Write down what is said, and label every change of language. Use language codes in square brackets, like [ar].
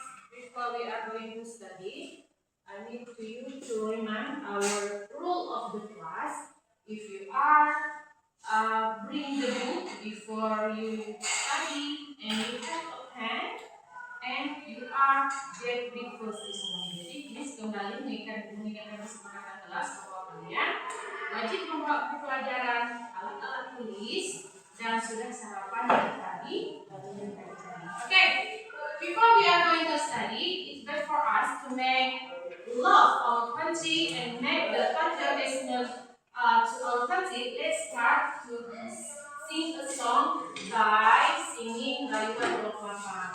[en] Before we are going to study, I need you to remind our rule of the class. If you are bring the book before you study and you have a pen and you are get breakfast this morning. [id] Jadi please kembali mengingatkan kesepakatan kelas bahwa kalian wajib membawa buku pelajaran, alat-alat tulis, dan sudah sarapan dari tadi. [en] Okay. Before we are going to study, it's best for us to make love our country and make the patriotism to our country. Let's start to sing a song by singing Rayuan Dolpapa.